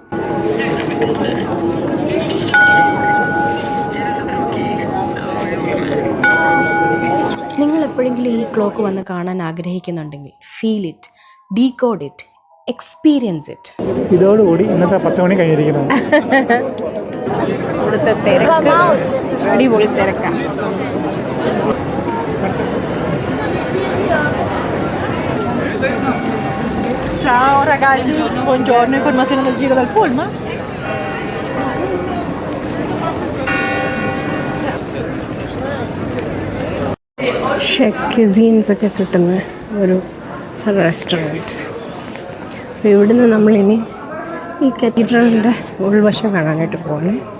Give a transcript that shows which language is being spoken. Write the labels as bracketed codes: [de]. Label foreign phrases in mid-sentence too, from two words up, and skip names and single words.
[ml] നിങ്ങൾ എപ്പോഴെങ്കിലും ഈ ക്ലോക്ക് വന്ന് കാണാൻ ആഗ്രഹിക്കുന്നുണ്ടെങ്കിൽ [en] feel it, decode it, experience it. [ml] ഇതോടുകൂടി ഇന്നത്തെ 10 മണി കഴിഞ്ഞിരിക്കുന്നു. ഇവിടുത്തെ തിരക്ക് അടിപൊളി തിരക്കാണ്. [it] Ciao ragazzi, buongiorno, informazione del Giro del Pullman. [en] chef cuisines [ml] ഒക്കെ കിട്ടുന്ന ഒരു റെസ്റ്റോറൻറ്റ്. അപ്പോൾ ഇവിടുന്ന് നമ്മളിനി ഈ കത്തീഡ്രലിൻ്റെ ഉൾവശം കാണാനായിട്ട് പോകണം.